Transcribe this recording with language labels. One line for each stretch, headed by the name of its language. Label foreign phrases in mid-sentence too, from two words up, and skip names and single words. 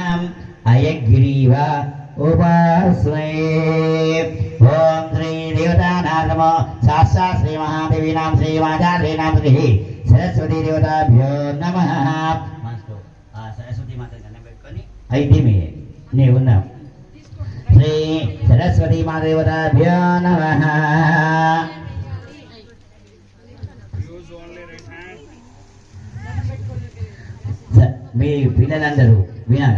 Sanskrit: अयग्रीव उपास्महे। ओम श्री देवतानां नमः। साक्षात् श्री महादेवीनां श्री माताजीनां श्री सरस्वती देवताभ्यो नमः।
Telugu: सरस्वती माता దండం పెట్టుకొని అయితే నీవు ఉన్నావు.
Sanskrit: శ్రీ సరస్వతి మాదేవతాభ్యో నమః.
Telugu: మీ పిల్లలందరూ వినాలి.